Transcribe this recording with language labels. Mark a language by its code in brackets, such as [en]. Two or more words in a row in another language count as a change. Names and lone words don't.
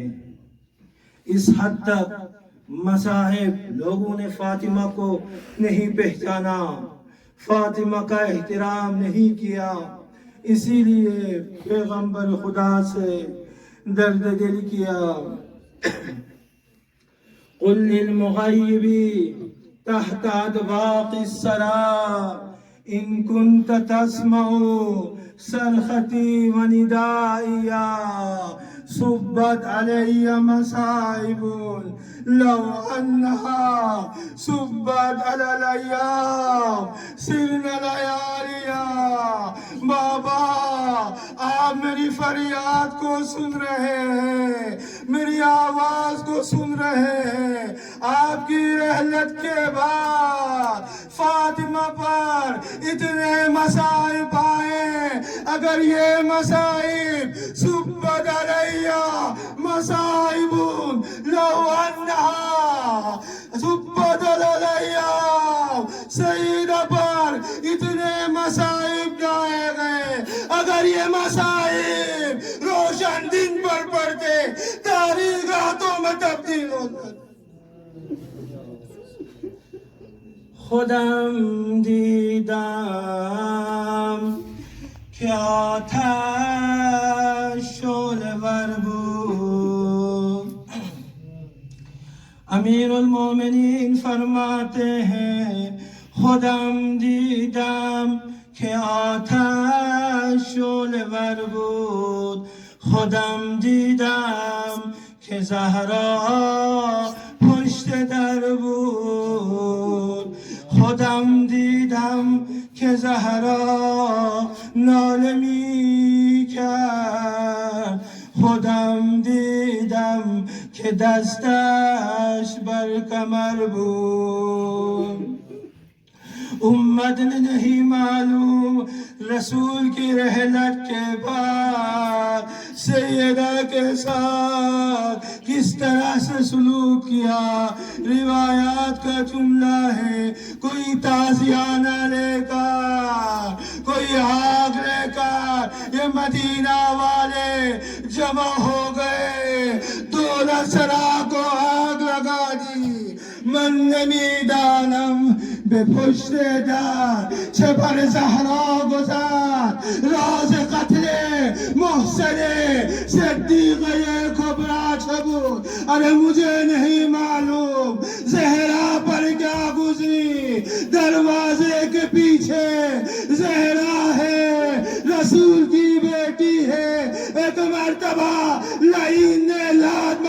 [ur] اس حد تک مصائب، لوگوں نے فاطمہ کو نہیں پہچانا، فاطمہ کا احترام نہیں کیا، اسی لیے پیغمبر خدا سے درد دل کیا۔ [ar] قل للمغیب تحت ادباق السرا ان كنت تسمع صرختي وندائي صبت علي مصائب لو انها صبت على الايام سرنا لياليا۔ [ur] بابا آپ میری فریاد کو سن رہے ہیں، میری آواز کو سن رہے ہیں، آپ کی رحلت کے بعد فاطمہ پر اتنے مصائب آئے، اگر یہ مصائب [ar] صبت علیہ مصائب لو انہا صبت علیہ، [ur] سیدہ پر اتنے مصائب جائے گئے، اگر یہ مصائب روشن دن پر پڑتے تاریخ راتوں میں تبدیل ہوتا۔ [fa] خودم دیدم [ur] کیا تھا [fa] شعلہ ور بود۔ [ur] امیر المومنین فرماتے ہیں [fa] خودم دیدم کہ آتش شعلہ ور بود، خودم دیدم کہ زہرا پشت در بود، خودم دیدم که زهرا ناله می کرد، خودم دیدم که دستش بر کمر بود۔ [ur] امت نے نہیں معلوم رسول کی رحلت کے بعد سیدہ کے ساتھ کس طرح سے سلوک کیا۔ روایات کا جملہ ہے کوئی تازیانہ لے کر، کوئی آگ لے کر یہ مدینہ والے جمع ہو گئے، دولت سرا کو آگ لگا دی۔ [fa] من نمیدانم به پشت در چه بر زهرا گذر، راز قتل محسن صدیقہ کبریٰ چه بود، [ur] ارے مجھے نہیں معلوم زہرا پر کیا گزری۔ دروازے کے پیچھے زہرا ہے، رسول کی بیٹی ہے، ایک مرتبہ لعین نے لا